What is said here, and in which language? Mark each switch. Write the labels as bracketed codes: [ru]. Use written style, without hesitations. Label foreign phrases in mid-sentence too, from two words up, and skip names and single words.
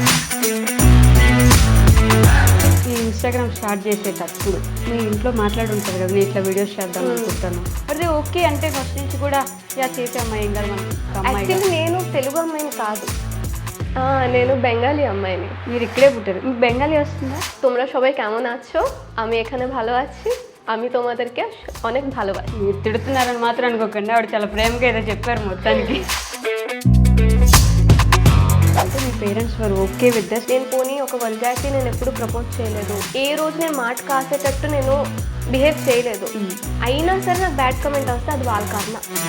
[te] ఈ ఇన్స్టాగ్రామ్ స్టార్ట్ చేసేటప్పుడు మీ ఇంట్లో మాట్లాడి ఉంటారు కదా, నేను ఇట్లా వీడియోస్ చేద్దాం అనుకుంటాను, అదే ఓకే అంటే ఫస్ట్ నుంచి కూడా యా చేసే అమ్మాయి ఏం కాదు మనం. యాక్చువల్లీ నేను తెలుగు అమ్మాయిని కాదు, నేను బెంగాలీ అమ్మాయిని. మీరు ఇక్కడే పుట్టారు, మీకు బెంగాలీ వస్తుందా? [bn] তোমরা সবাই কেমন আছো? আমি এখানে ভালো আছি, আমি তোমাদেরকে অনেক ভালোবাসি. [te] మీరు తిడుతున్నారని మాత్రం అనుకోకండి, ఆవిడ చాలా ప్రేమగా ఏదో చెప్పారు మొత్తానికి. అంటే మీ పేరెంట్స్ వారు [en] okay with this? [te] నేను పోనీ ఒక వల్గారిటీ నేను ఎప్పుడు ప్రపోజ్ చేయలేదు. ఏ రోజు నేను మాట కాసేటట్టు నేను బిహేవ్ చేయలేదు. అయినా సరే నాకు [en] bad comment [te] వస్తే అది వాళ్ళ కారణం.